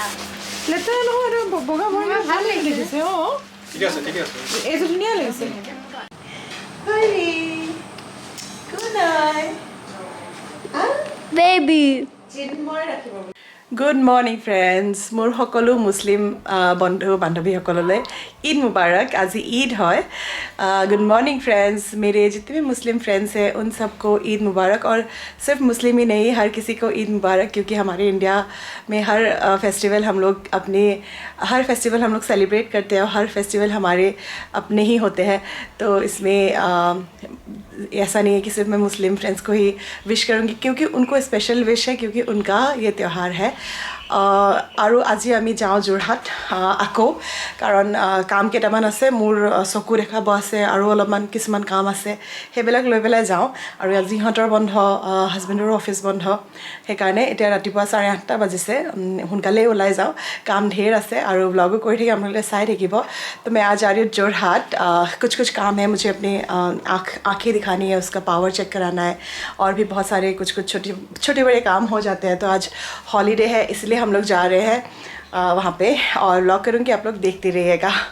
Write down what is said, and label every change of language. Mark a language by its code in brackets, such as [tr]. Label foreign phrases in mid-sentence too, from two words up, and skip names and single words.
[as] নহয় আৰু বগা বগা ভাল লাগিছে ঠিকে আছে এইটো ধুনীয়া লাগিছে বেবি [en] good morning friends [as] মোৰ সকলো মুছলিম বন্ধু বান্ধৱীসকললৈ [hi] ईद मुबारक आज ईद है [en] good morning friends [hi] मेरे जितने भी [en] Muslim friends [hi] हैं उन सबको ईद मुबारक और सिर्फ मुस्लिम ही नहीं हर किसी को ईद मुबारक क्योंकि हमारे इंडिया में हर फेस्टिवल हम लोग सेलिब्रेट करते हैं और हर फेस्टिवल हमारे अपने ही होते हैं तो इसमें ऐसा नहीं है कि सिर्फ मैं [en] Muslim friends [hi] को ही विश करूँगी क्योंकि उनको स्पेशल विश है क्योंकि उनका ये त्यौहार है [as] আৰু আজি আমি যাওঁ যোৰহাট আকৌ কাৰণ কাম কেইটামান আছে মোৰ চকু দেখাব আছে আৰু অলপমান কিছুমান কাম আছে সেইবিলাক লৈ পেলাই যাওঁ আৰু আজি ইহঁতৰ বন্ধ হাজবেণ্ডৰো অফিচ বন্ধ সেইকাৰণে এতিয়া ৰাতিপুৱা 8:30 বাজিছে সোনকালে ওলাই যাওঁ কাম ঢেৰ আছে আৰু ব্লগো কৰি থাকি আপোনালোকে চাই থাকিব [hi] तो मैं आज आ रही हूँ जोरहाट कुछ काम है मुझे अपनी आँखें दिखानी है उसका पावर चेक कराना है और भी बहुत सारे कुछ छोटे बड़े काम हो जाते हैं तो आज हॉलीडे है इसलिए हम लोग जा रहे हैं वहाँ पे और व्लॉग करूँगी आप लोग देखते रहिएगा